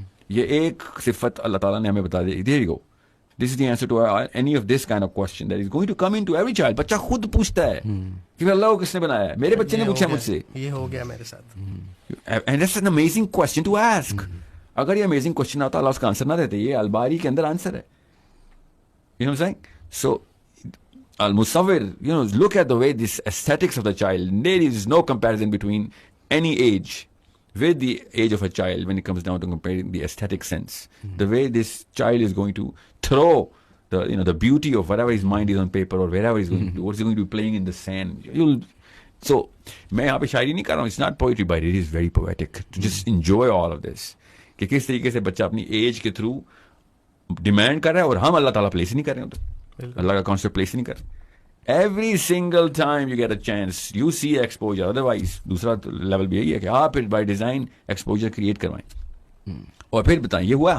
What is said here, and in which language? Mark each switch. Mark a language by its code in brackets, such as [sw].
[hi] ये एक सिफत अल्लाह ताला ने हमें बता दी. [en] There you go. This is the answer to any of this kind of question that is going to come into every child. [hi] बच्चा खुद पूछता है कि अल्लाह को किसने बनाया है. मेरे बच्चे ने पूछा मुझसे, ये हो गया मेरे साथ. [en] And that's an amazing question to ask. [hi] अगर ये अमेजिंग क्वेश्चन आता अल्लाह उसका आंसर ना देते, ये अलबारी के अंदर आंसर है. [en] You know what I am saying? So al-musawwir, look at the way this aesthetics of the child. There is no comparison between any age with the age of a child when it comes down to comparing the aesthetic sense. The way this child is going to throw the beauty of whatever his mind is on paper or wherever he's going to do, what he's going to be playing in the sand. [hi] So मैं यहाँ पे शायरी नहीं कर रहा हूँ. [en] It's not poetry, but it is very poetic to just enjoy all of this. [hi] कि किस तरीके से बच्चा अपनी एज के थ्रू डिमांड कर रहा है और हम अल्लाह ताला प्लेस ही नहीं कर रहे हैं. अल्लाह का कॉन्सेप्ट प्लेस ही नहीं कर रहे. [en] Every single time you get a chance you see exposure. [hi] Otherwise दूसरा लेवल भी यही है कि आप फिर बाय डिजाइन एक्सपोजर क्रिएट करवाएं और फिर बताएं ये हुआ है.